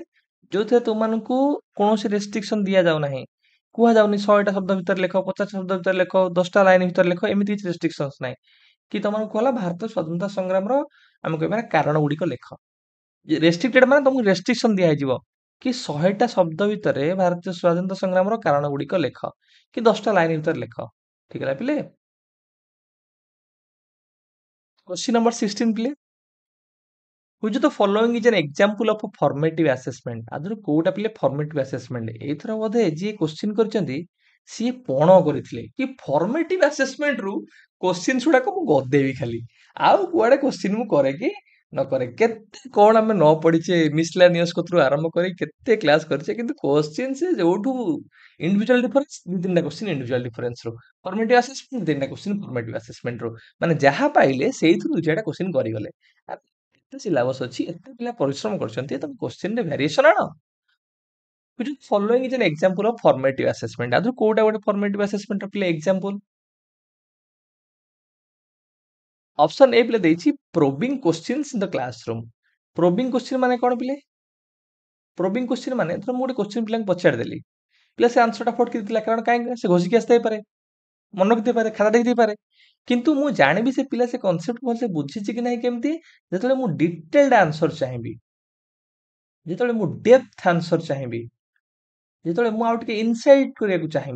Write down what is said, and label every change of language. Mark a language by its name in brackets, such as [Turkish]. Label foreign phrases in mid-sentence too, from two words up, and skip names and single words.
[Odia] ଯୋଉଥିରେ ତୁମମାନଙ୍କୁ କୌଣସି ରେଷ୍ଟ୍ରିକ୍ସନ ଦିଆଯାଉ ନାହିଁ, କୁହାଯାଉନି 100ଟା ଶବ୍ଦ ଭିତରେ ଲେଖ, 50 ଶବ୍ଦ ଭିତରେ ଲେଖ, 10ଟା ଲାଇନ ଭିତରେ ଲେଖ, ଏମିତି କିଛି ରେଷ୍ଟ୍ରିକ୍ସନ ନାହିଁ। କି ତମମାନଙ୍କୁ କୁହାଗଲା ଭାରତ ସ୍ୱାଧୀନତା ସଂଗ୍ରାମର ଆମେ କହିବା କାରଣ ଗୁଡିକ ଲେଖ। ରେଷ୍ଟ୍ରିକ୍ଟେଡ ମାନେ ତମକୁ ରେଷ୍ଟ୍ରିକ୍ସନ ଦିଆଯିବ କି 100ଟା ଶବ୍ଦ ଭିତରେ ଭାରତୀୟ ସ୍ୱାଧୀନତା ସଂଗ୍ରାମର କାରଣ ଗୁଡିକ ଲେଖ, କି 10ଟା ଲାଇନ ଭିତରେ ଲେଖ। ଠିକ ହେଲା ପିଲେ? [English] question number 16 play, which of the following is an example of a formative assessment? [Odia] ଆଦରୁ କୋଉଟା ପିଲେ [English] formative assessment? [Odia] ଏଇଥର ବୋଧେ ଯିଏ क्वेश्चन କରିଛନ୍ତି ସିଏ ପଣ କରିଥିଲେ କି [English] formative assessment [Odia] ରୁ क्वेश्चन ଗୁଡାକ ମୁଁ ଗଦେଇବି ଖାଲି, ଆଉ କୁଆଡେ क्वेश्चन ମୁଁ କରେ କି ନ କରେ। କେତେ କଣ ଆମେ ନ ପଢିଛେ ମିସଲାନିୟସ କତରୁ ଆରମ୍ଭ କରି କେତେ କ୍ଲାସ କରିଛେ, କିନ୍ତୁ क्वेश्चन ସେ ଯୋଉଠୁ [English] individual difference [Odia] ଦି ତିନିଟା क्वेश्चन [English] individual difference [Odia] ରୁ, [English] formative assessment [Odia] ତିନିଟା क्वेश्चन [English] formative assessment [Odia] ରୁ, ମାନେ ଯାହା ପାଇଲେ ସେଇଥିରୁ ଦୁଇ ଚାରିଟା क्वेश्चन କରିଗଲେ। ଏତେ ସିଲାବସ ଅଛି, ଏତେ ପିଲା ପରିଶ୍ରମ କରିଛନ୍ତି, ତମେ क्वेश्चन ରେ ଭେରିଏସନ ଆଣ। [English] which is following is an example of formative assessment? [Odia] ଆଦରୁ କୋଉଟା ଗୋଟେ formative assessment ର ପିଲା ଏକ୍ସାମ୍ପଲ? ଅପସନ ଏ ପିଲା ଦେଇଛି [English] probing questions in the classroom। probing question [Odia] ମାନେ କ'ଣ ପିଲେ? [English] probing question [Odia] ମାନେ ଧର ମୁଁ ଗୋଟେ क्वेश्चन ପିଲାଙ୍କୁ ପଚାରିଦେଲି, ପିଲା ସେ ଆନ୍ସରଟା ଫଟକି ଦେଇଥିଲା, କାରଣ କାହିଁକି ସେ ଘୋଷିକି ଆସିଥାଇପାରେ, ମନେ ରଖିଥାଇପାରେ, ଖାତା ଦେଖିଦେଇପାରେ। କିନ୍ତୁ ମୁଁ ଜାଣିବି ସେ ପିଲା ସେ କନସେପ୍ଟ ଭଲସେ ବୁଝିଛି କି ନାହିଁ କେମିତି, ଯେତେବେଳେ ମୁଁ [English] detailed answer [Odia] ଚାହିଁବି, ଯେତେବେଳେ ମୁଁ [English] depth answer [Odia] ଚାହିଁବି, ଯେତେବେଳେ ମୁଁ ଆଉ ଟିକେ ଇନସାଇଟ୍ କରିବାକୁ ଚାହିଁବି।